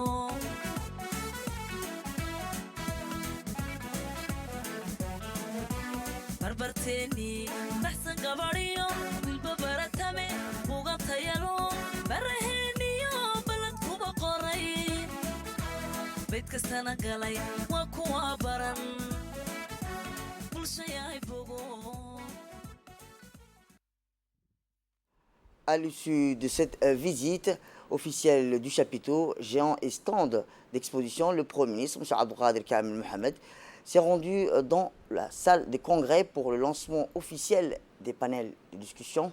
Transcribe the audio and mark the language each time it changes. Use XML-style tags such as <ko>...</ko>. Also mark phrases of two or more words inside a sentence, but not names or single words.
<so>barbarteeni baxsan gabadhiyo wilba baratame bugantayalo baraheeniyo balad kuba qoray bayd kastana galay waa kuwa baran bulshayahay bogo.</so> <fr>À l'issue de cette visite officielle du chapiteau, géant et stand d'exposition, le Premier ministre, M. Abdelkader Kamel Mohamed, s'est rendu dans la salle des congrès pour le lancement officiel des panels de discussion.</fr>